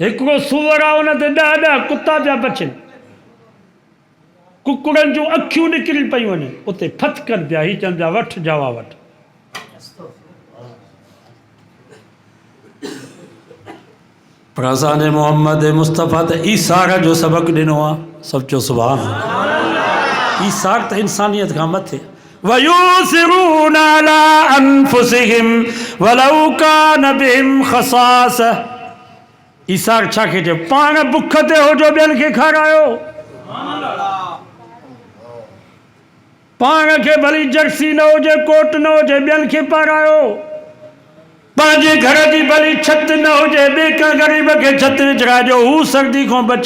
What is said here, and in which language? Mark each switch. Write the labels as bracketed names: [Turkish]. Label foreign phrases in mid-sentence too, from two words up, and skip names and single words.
[Sindhi] हिकिड़ो सूअर आहे उन ते 10 कुता पिया बचनि। कुकड़नि जूं अखियूं निकिरी पयूं वञनि, उते फथकनि पिया। ही चवनि पिया वठि जवा वठि। पर असांजे मोहम्मद मुस्तफ़ा त ईसार जो सबक़ ॾिनो आहे। सभु चओ [Arabic] سبحان الله. [Sindhi] ईसार त इंसानियत खां मथे। [Arabic] ويؤثرون على أنفسهم ولو كان بهم خصاصة. [Sindhi] ईसार छा खे चए? पाण बुख ते हुजो ॿियनि खे खारायो। पाण खे भली जर्सी न हुजे, कोट न हुजे, ॿियनि खे पारायो। पंहिंजे घर जी भली छत न हुजे, ॿिए कंहिं ग़रीब खे छत विझाइजो, हू सर्दी खां बचे।